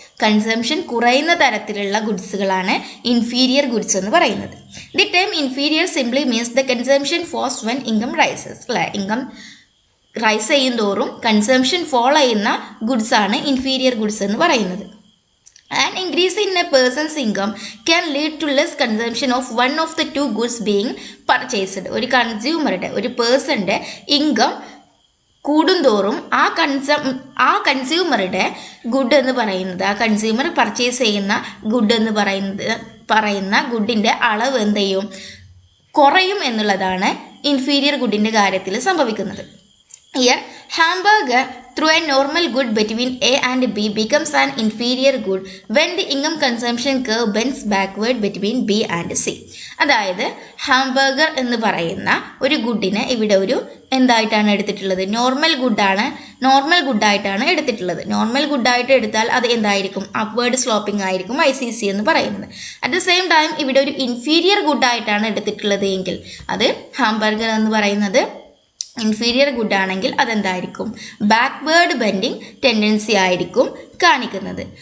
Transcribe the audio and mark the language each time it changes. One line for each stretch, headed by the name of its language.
Malayalam: Consumption കുറയുന്ന തരത്തിലുള്ള ഗുഡ്സുകളാണ് inferior goods എന്ന് പറയുന്നത്.
English: The term inferior simply means the consumption falls when income rises.
Malayalam: അല്ലേ, ഇൻകം റൈസ് ചെയ്യും തോറും കൺസംഷൻ ഫോൾ ചെയ്യുന്ന ഗുഡ്സ് ആണ് ഇൻഫീരിയർ ഗുഡ്സ് എന്ന് പറയുന്നത്.
English: An increase in a person's income can lead to less consumption of one of the two goods being purchased.
Malayalam: ഒരു കൺസ്യൂമറുടെ, ഒരു പേഴ്സൻ്റെ ഇൻകം കൂടുന്തോറും ആ കൺസ്യൂമറുടെ ഗുഡ് എന്ന് പറയുന്നത്, ആ കൺസ്യൂമർ പർച്ചേസ് ചെയ്യുന്ന ഗുഡ് എന്ന് പറയുന്ന ഗുഡിൻ്റെ അളവ് എന്ത് ചെയ്യും, കുറയും എന്നുള്ളതാണ് ഇൻഫീരിയർ ഗുഡിൻ്റെ കാര്യത്തിൽ സംഭവിക്കുന്നത്.
English: Here, hamburger through a normal good between A and B becomes an inferior good when the income consumption curve bends backward between B and C.
Malayalam: അതായത് ഹാംബർഗർ എന്ന് പറയുന്ന ഒരു ഗുഡിനെ ഇവിടെ ഒരു എന്തായിട്ടാണ് എടുത്തിട്ടുള്ളത്, നോർമൽ ഗുഡായിട്ടാണ് എടുത്തിട്ടുള്ളത്. നോർമൽ ഗുഡായിട്ട് എടുത്താൽ അത് എന്തായിരിക്കും, അപ്വേർഡ് സ്ലോപ്പിംഗ് ആയിരിക്കും ICC എന്ന് പറയുന്നത്.
English: at the same time
Malayalam: ഇവിടെ ഒരു ഇൻഫീരിയർ ഗുഡായിട്ടാണ് എടുത്തിട്ടുള്ളത് എങ്കിൽ അത് ഹാംബർഗർ എന്ന് പറയുന്നത് ഇൻഫീരിയർ ഗുഡ് ആണെങ്കിൽ അതെന്തായിരിക്കും, ബാക്ക്വേർഡ് ബെൻഡിങ് ടെൻഡൻസി ആയിരിക്കും കാണിക്കുന്നത്.